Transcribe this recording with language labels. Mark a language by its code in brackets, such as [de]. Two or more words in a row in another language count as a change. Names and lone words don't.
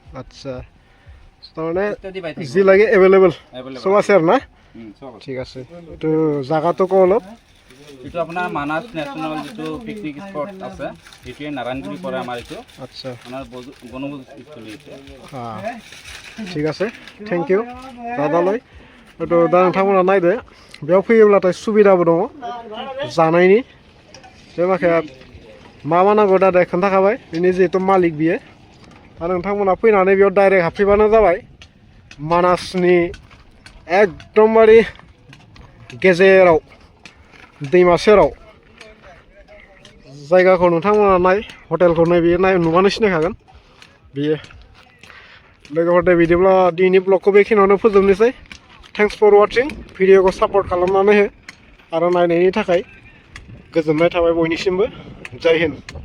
[as] আচ্ছা তাৰমানে যি লাগে এভেইলেবল সব আছে আৰু না ঠিক আছে তো জায়গাটো কো অলপ এটো আপোনাৰ মানাস ন্যাশনাল যেটো পিকনিক স্পট আছে এটোয়ে নাৰায়ণপুৰ পৰে আমাৰ এটো আচ্ছা আমাৰ বনভোজস্থলী আছে হ্যাঁ ঠিক আছে [en] thank you [as] দাদালৈ এটো [brx] दा नोंथांमोना नायदो बेयाव फैयोब्लाथाय सुबिदाबो दङ जानायनि बे माखाया मा नांगौ दादा खोन्थाखाबाय बिनि जेहेतु मालिक बियो आरो नोंथांमोना फैनानै बेयाव डाइरेक्ट हाबफैबानो जाबाय मानासनि एकदमबारे गेजेराव दैमा सेराव जायगाखौ नोंथांमोना नाय हटेलखौ नाय नाय नुबानो सिनायखागोन बियो लोगोफोर दे बिदिब्ला दिनैनि ब्लगखौ बेखिनियावनो फोजोबनोसै [en] thanks for watching [brx] भिडिअखौ सापर्ट खालामनानै हो आरो नायनायनि थाखाय गोजोननाय थाबाय बयनिसिमबो [hi] जय हिन्द।